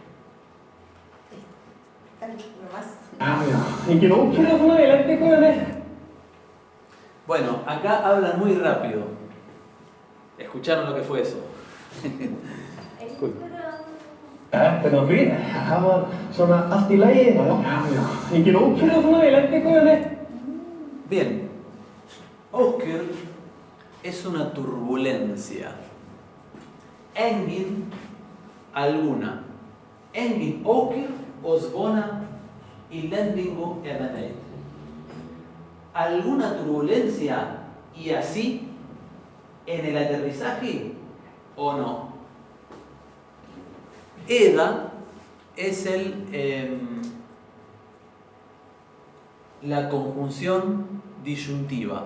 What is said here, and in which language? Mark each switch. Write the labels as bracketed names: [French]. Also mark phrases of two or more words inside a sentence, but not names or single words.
[Spanish] Bueno, acá hablan muy rápido. ¿Escucharon lo que fue eso? Pero bien, [Icelandic] það var svona allt í lagi. Engin ókyrrð og svona í lendingunni. [Spanish] Bien. Ókir es una turbulencia. Engin, alguna. [Icelandic] Engin ókir osvona y lendingu evanei. [Spanish] ¿Alguna turbulencia y así en el aterrizaje o no? Eda es la conjunción disyuntiva.